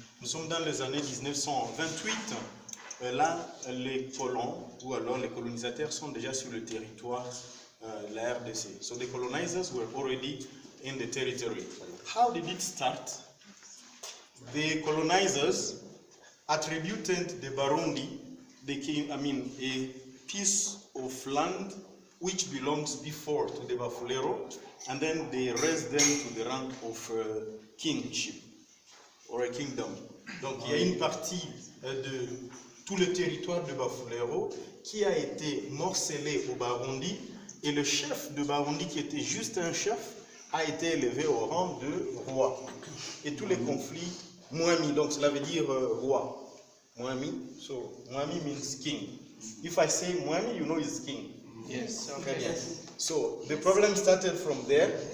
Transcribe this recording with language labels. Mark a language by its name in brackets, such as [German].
[French] Nous sommes dans les années 1928. Là, les colons, ou alors les colonisateurs, sont déjà sur le territoire de la RDC. [English] So the colonizers were already in the territory. How did it start? The colonizers attributed the Barundi, a piece of land which belongs before to the Bafulero, and then they raised them to the rank of kingship, or a kingdom. [French] Donc il y a une partie de tout le territoire de Bafulero qui a été morcelé au Barundi, et le chef de Barundi, qui était juste un chef, a été élevé au rang de roi. Et tous les conflits, Mwami, donc cela veut dire roi. [English] Mwami, so Mwami means king. If I say Mwami, you know he's king. Yes. [French] Très bien. [English] So the problem started from there.